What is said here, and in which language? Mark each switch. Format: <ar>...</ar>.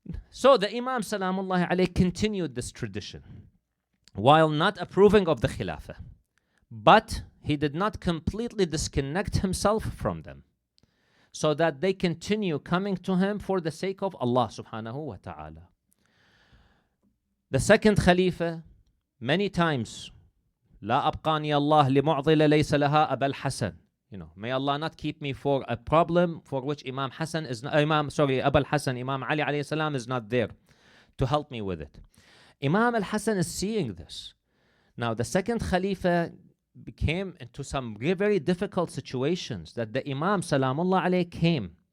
<en>So the Imam salamullahi alayhi continued this tradition while not approving of the Khilafah, But he did not completely disconnect himself from them, so that they continue coming to him for the sake of Allah subhanahu wa ta'ala. The second Khalifa, many times,</en> <ar>لا أبقاني الله لمعضلة ليس لها أبا الحسن.</ar> <en>May Allah not keep me for a problem for which Imam Hassan is not, Abu al-Hassan, Imam Ali alayhi salam is not there to help me with it. Imam al-Hassan is seeing this. Now the second Khalifa became into some very difficult situations that the Imam salamullah alayhi came.</en>